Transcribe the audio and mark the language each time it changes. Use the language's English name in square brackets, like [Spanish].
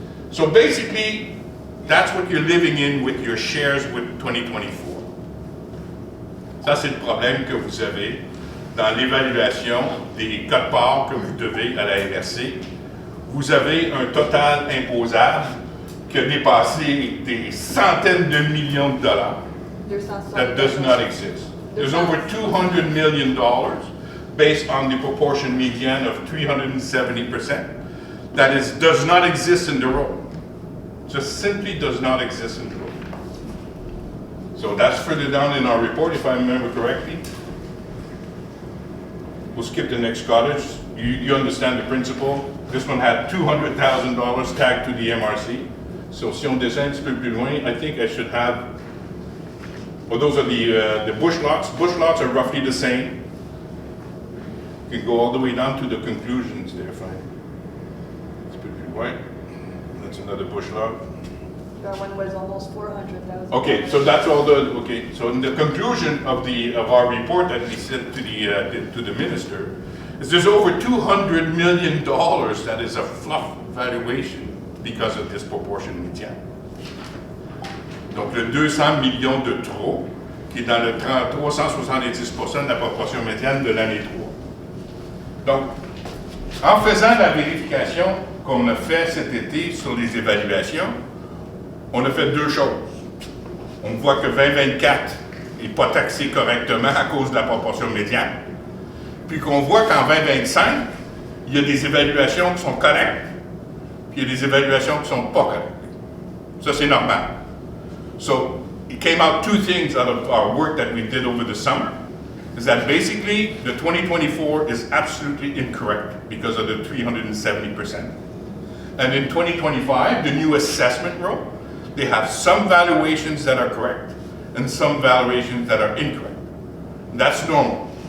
[English] So basically, that's what you're living in with your shares with 2024. [French] Ça, c'est le problème que vous avez dans l'évaluation des quotes-parts que vous devez à la MRC. Vous avez un total imposable qui a dépassé des centaines de millions de dollars. [English] That does not exist. There's over $200 million based on the proportion median of 370%. That does not exist in the road. Just simply does not exist in the road. So that's further down in our report, if I remember correctly. We'll skip the next cottage. You understand the principle. This one had $200,000 tagged to the MRC. So [French] si on descend un petit peu plus loin, [English] I think I should have, well, those are the bush lots. Bush lots are roughly the same. You can go all the way down to the conclusions there, fine. It's pretty white. That's another bush lot. That one was almost 400,000. Okay, so that's all the, okay, so in the conclusion of our report that we sent to the minister, is there's over $200 million that is a fluff valuation because of this proportion médiane. [French] Donc le 200 millions de trop, qui est dans le 370% de la proportion médiane de l'année 3. Donc, en faisant la vérification qu'on a fait cet été sur les évaluations, on a fait deux choses. On voit que 2024 n'est pas taxé correctement à cause de la proportion médiane. Puis qu'on voit qu'en 2025, il y a des évaluations qui sont correctes, puis il y a des évaluations qui ne sont pas correctes. Ça, c'est normal. [English] So, it came out two things out of our work that we did over the summer, is that basically the 2024 is absolutely incorrect because of the 370%. And in 2025, the new assessment row, they have some valuations that are correct and some valuations that are incorrect. That's normal.